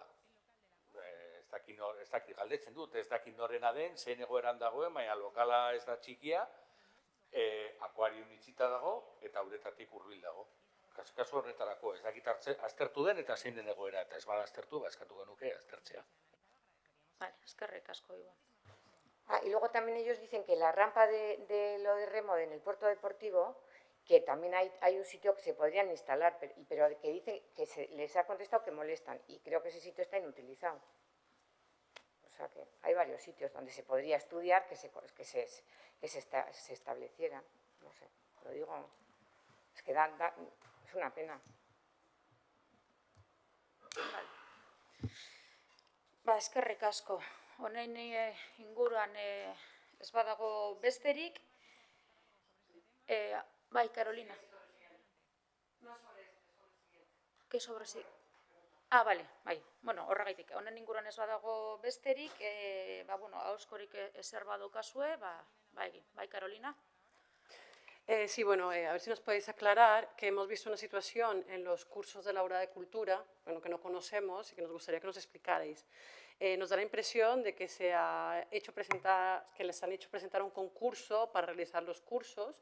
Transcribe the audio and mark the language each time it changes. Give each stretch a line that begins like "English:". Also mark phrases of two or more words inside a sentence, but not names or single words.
Basque: Ez dakit galdetzen dut, ez dakit norena den, zein egoeran dagoen, baina lokala ez da txikia, akuarium itxita dago eta uretatik hurbil dago. Kasu horretarako, ez dakit aztertu den eta zein den egoera, eta ez bada aztertu, eskatu genuke aztertzea. Vale, eskerrik asko, Ion.
Spanish: Y luego también ellos dicen que la rampa de lo de remo en el puerto deportivo, que también hay un sitio que se podrían instalar, pero que dicen que les ha contestado que molestan, y creo que ese sitio está inutilizado. O sea que hay varios sitios donde se podría estudiar que se estableciera. No sé, lo digo, es que es una pena.
Basque: Ba, eskerrik asko. Honen inguruan ez badago besterik. Bai,
Spanish: Carolina. ¿Qué sobre sí?
Basque: Ah, bale, bai. Bueno, horregaitik. Honen inguruan ez badago besterik, ahozkorik ezer badokazue, bai, Carolina.
Spanish: Sí, bueno, a ver si nos podéis aclarar que hemos visto una situación en los cursos de la Hora de Cultura, bueno, que no conocemos y que nos gustaría que nos explicarais. Nos da la impresión de que que les han hecho presentar un concurso para realizar los cursos.